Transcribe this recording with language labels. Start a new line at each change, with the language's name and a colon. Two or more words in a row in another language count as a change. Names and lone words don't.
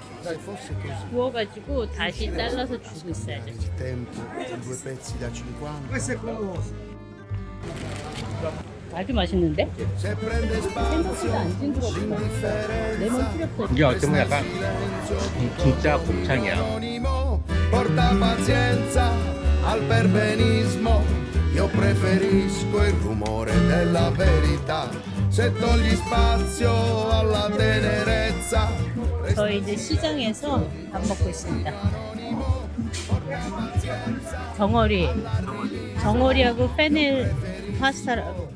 Korean: 구워가지고 다시 잘라서 주고 있어요. 아저씨.
Italian: Tempo, due pezzi da 50.
Korean: 아주 맛있는데?
Italian: Se prende spazio
Korean: 생각보다 안 징그럽다. 레몬
Italian: l'indifferenza,
Korean: 뿌렸어. 이게 어쩌면 약간 진짜
Italian: del
Korean: 곱창이야.
Italian: anonimo, porta pazienza al perbenismo, io preferisco il rumore della verità. Se togli spazio alla tenerezza,
Korean: 저희 이제 시장에서 밥 먹고 있습니다. 정어리하고 페넬 파스타라고.